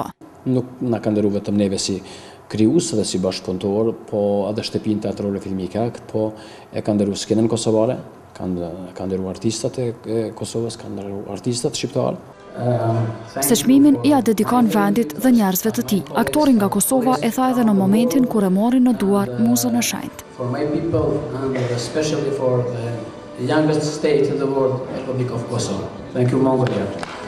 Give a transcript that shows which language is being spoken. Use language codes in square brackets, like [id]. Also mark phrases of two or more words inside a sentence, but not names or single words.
[sq] Nuk na ka nderuar vetëm neve si krijues dhe si bashkëpunëtor, po edhe shtëpinë teatrore filmike, po e ka nderuar skenën kosovare, ka nderuar artistat e Kosovës, ka nderuar artistat shqiptar. Se çmimin ia dedikon vendit dhe njerëzve të tij. Aktori nga Kosova e tha edhe në momentin kur e mori në duar Muzën e Shenjtë. [en] For my people and especially for the youngest state in the world, Republic of Kosovo. Thank you, Mongolia.